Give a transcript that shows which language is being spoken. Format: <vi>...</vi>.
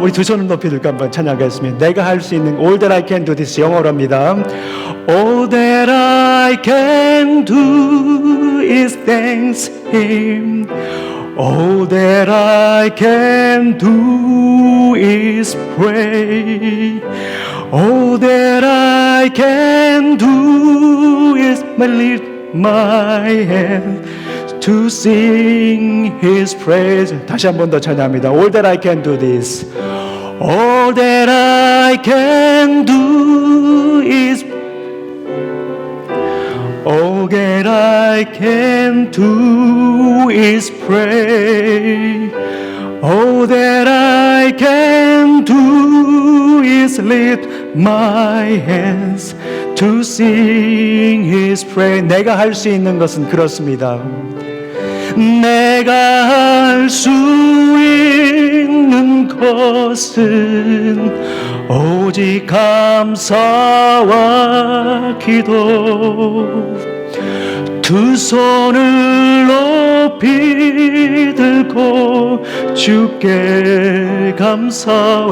<ko>우리 두 손을 높이 들고 한번 찬양하겠습니다. 내가 할 수 있는</ko> <en>All that I can do this</en> <ko>영어로 합니다.</ko> <en>All that I can do is thanks Him. All that I can do is pray. All that I can do is lift my hand to sing His praise.</en> <ko>다시 한 번 더 찬양합니다.</ko> <en>All that I can do this. All that I can do is All that I can do is pray. All that I can do is lift my hands to sing His praise.</en> <ko>내가 할 수 있는 것은 그렇습니다. 내가 할 수 있는 것은 오직 감사와 기도 두 손을 높이 들고 주께 감사.</ko>